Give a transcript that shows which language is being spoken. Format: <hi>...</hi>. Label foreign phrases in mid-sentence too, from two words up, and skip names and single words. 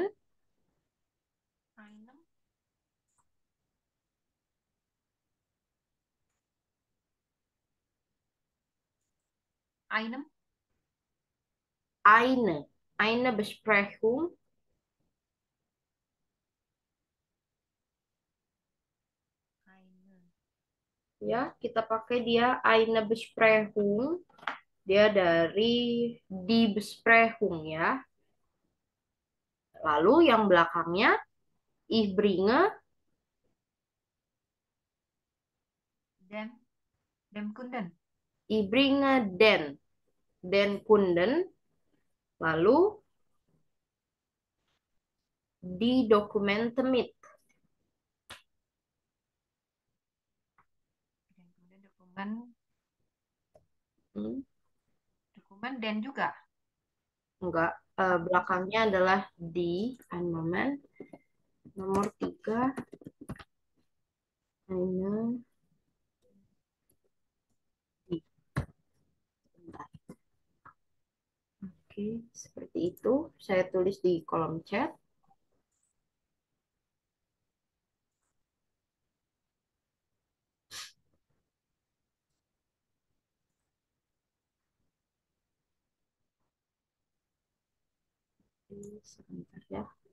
<de>Einem. Einem. Eine Besprechung. Eine.</de> <id>Ya, kita pakai dia</id> <de>eine Besprechung.</de> <id>Dia dari</id> <de>die Besprechung</de> <id>ya. Lalu yang belakangnya</id> <de>ich bringe, Dem. Dem Kunden. ich bringe den Kunden.</de> <id>Lalu</id> <de>die Dokumente mit.</de> <id>Dan kemudian dokumen. Hmm, Dokumen dan juga. enggak, belakangnya adalah di</id> <de>ein moment.</de> <id>Nomor tiga, eine, di. Bentar. Oke, seperti itu. Saya tulis di kolom chat. Sebentar ya.</id>